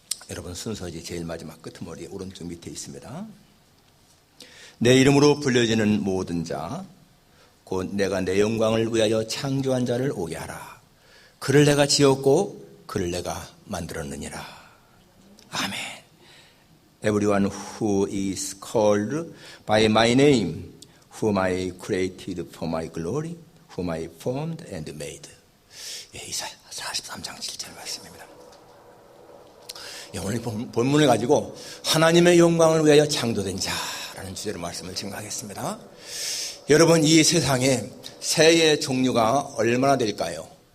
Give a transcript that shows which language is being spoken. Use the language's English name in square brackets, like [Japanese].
[Korean] 여러분 순서지 제일 마지막 끄트머리 오른쪽 밑에 있습니다. 내 이름으로 불려지는 모든 자 곧 내가 내 영광을 위하여 창조한 자를 오게 하라. 그를 내가 지었고 그를 내가 만들었느니라. 아멘. [English] Everyone who is called by my name, whom I created for my glory, whom I formed and made. [Korean] 이사야 43장 7절 말씀입니다. 오늘 본문을 가지고 하나님의 영광을 위하여 창조된 자라는 주제로 말씀을 증거하겠습니다. 여러분, 이 세상에 새의 종류가 얼마나 될까요?